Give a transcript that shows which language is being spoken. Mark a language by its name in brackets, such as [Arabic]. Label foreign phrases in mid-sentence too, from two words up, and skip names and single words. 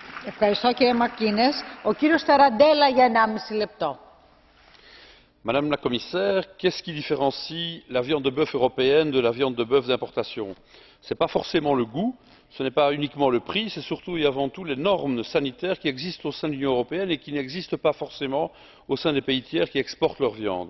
[Greek] Ευχαριστώ κύριε Μακίνες. Ο κύριος Ταραντέλα για 1,5 λεπτό. [French] Madame la Commissaire, qu'est-ce qui différencie la viande de bœuf européenne de la viande de bœuf d'importation? Ce n'est pas forcément le goût, ce n'est pas uniquement le prix, c'est surtout et avant tout les normes sanitaires qui existent au sein de l'Union européenne et qui n'existent pas forcément au sein des pays tiers qui exportent leur viande.